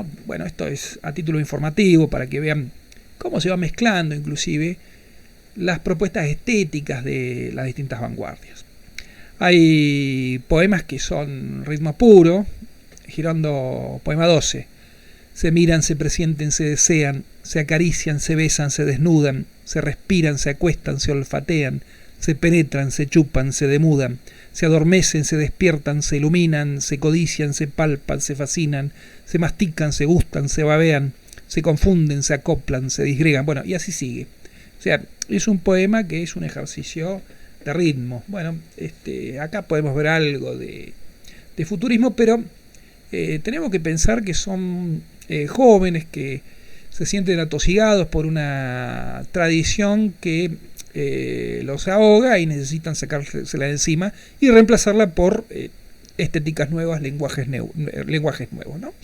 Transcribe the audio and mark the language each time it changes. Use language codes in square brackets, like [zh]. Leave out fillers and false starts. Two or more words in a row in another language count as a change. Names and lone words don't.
[es] Bueno, esto es a título informativo para que vean cómo se va mezclando inclusive las propuestas estéticas de las distintas vanguardias. Hay poemas que son ritmo puro. Girondo, poema 12. Se miran, se presienten, se desean, se acarician, se besan, se desnudan, se respiran, se acuestan, se olfatean, se penetran, se chupan, se demudan, se adormecen, se despiertan, se iluminan, se codician, se palpan, se fascinan, se mastican, se gustan, se babean, se confunden, se acoplan, se disgregan. Bueno, y así sigue. O sea, es un poema que es un ejercicio de ritmo. Bueno, acá podemos ver algo de futurismo, pero tenemos que pensar que son jóvenes que se sienten atosigados por una tradición que los ahoga y necesitan sacársela de encima y reemplazarla por estéticas nuevas, lenguajes nuevos, ¿no?